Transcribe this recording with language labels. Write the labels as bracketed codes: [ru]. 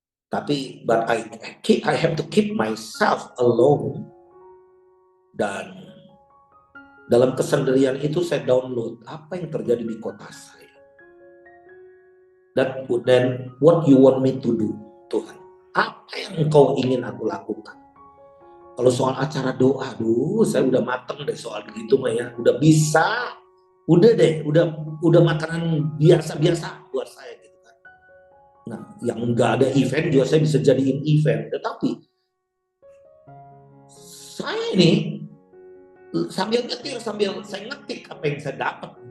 [en] Tapi but I have to keep myself alone. [id] Dan dalam kesendirian itu saya download apa yang terjadi di kota saya. [en] Then what you want me to do, Tuhan? [id] Apa yang engkau ingin aku lakukan? Kalau soal acara doa, saya udah mateng deh soal begitu mah ya, udah bisa, udah deh, udah makanan biasa-biasa buat saya gitu kan. Nah, yang nggak ada event juga saya bisa jadiin event, tetapi saya ini sambil nyetir, sambil saya ngetik apa yang saya dapat.